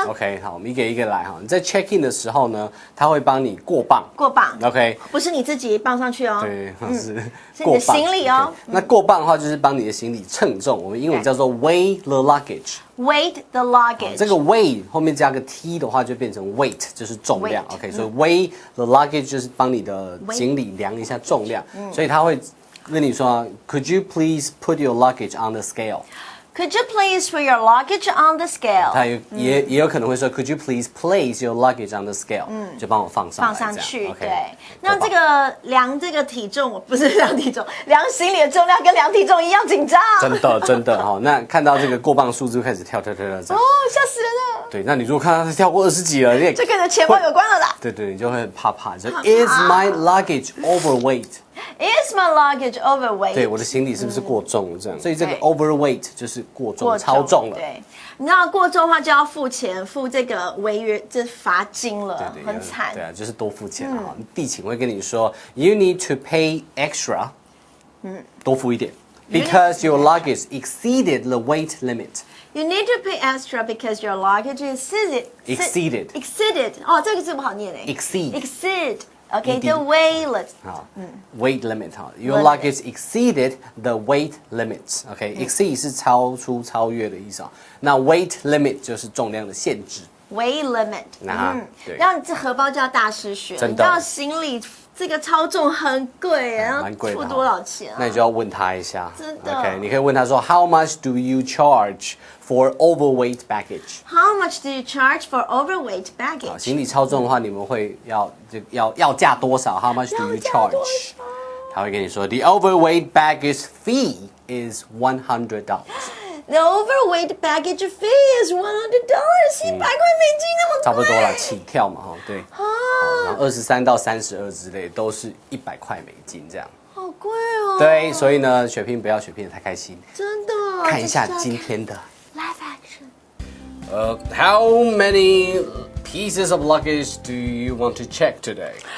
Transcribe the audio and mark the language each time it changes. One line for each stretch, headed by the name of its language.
Chinese: ？OK， 好，我们一个一个来哈。你在 check in 的时候呢，他会帮你过磅。 OK，不是你自己磅上去哦。对，是你的行李哦。那过磅的话就是帮你的行李称重，我们英文叫做
English: weigh the luggage。
Chinese: Weight
English: the luggage，
Chinese: 这个 weigh 后面加个 t 的话，就变成 weight， 就是重量。 OK， 所以
English: weigh the luggage
Chinese: 就是帮你的行李量一下重量。所以他会跟你说 ，
English: Could you please put your luggage on the scale？ Could you please put your luggage on the scale？
Chinese: 它也有可能会说
English: Could you please place your luggage on the scale？
Chinese: 就帮我放上去。 OK，对，那这个量这个体重，我不是量体重，量行李的重量跟量体重一样紧张。真的哈，那看到这个过磅数字开始跳。哦，吓死人了！对，那你如果看到他跳过20几了，这跟你的钱包有关了啦。对，你就会很怕。就
English: Is my luggage overweight？Is my luggage overweight？
Chinese: 对，我的行李是不是过重这样？所以这个 overweight 就是过重、超重了。对，你知道过重的话就要付钱，付这个违约，这罚金了，很惨。对啊，就是多付钱哈。地勤会跟你说
English: ，You need to pay extra，
Chinese: 多付一点
English: ，because your luggage exceeded the weight limit。You need to pay extra because your luggage exceeded。
Chinese: 哦，这个字不好念诶。Exceed。OK，
English: the weight limit。好，weight limit 哈，Your luggage exceeded the weight limit。OK，exceed
Chinese: 是超越的意思啊。那 weight limit 就是重量的限制。
English: weight limit。
Chinese: 对。让这荷包就要大失血。真的。你知道行李这个超重很贵，然后付多少钱？那你就要问他一下。真的。
English: OK，
Chinese: 你可以问他说
English: How much do you charge for overweight baggage？ How much do you charge for overweight baggage？
Chinese: 行李超重的话，你们会要价多少 ？
English: How much do you charge？
Chinese: 他会跟你说
English: The overweight baggage fee is $100。The overweight baggage fee is $100，
Chinese: 100块美金那么贵。差不多了，起跳嘛，哈，对。然后23到32之类都是100块美金这样。好贵哦。对，所以呢，血拼不要血拼得太开心。真的。看一下今天的
English: live action。 How many pieces of luggage do you want to check today?